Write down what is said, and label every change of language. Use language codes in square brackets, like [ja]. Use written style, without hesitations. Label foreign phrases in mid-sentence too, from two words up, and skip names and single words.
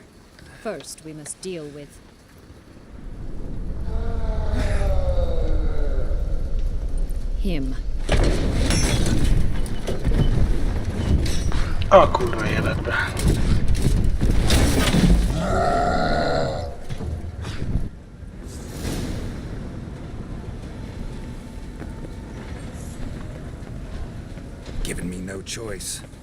[en] First, we must deal with... him. [hu] A kurva életbe. [en] Given me no choice.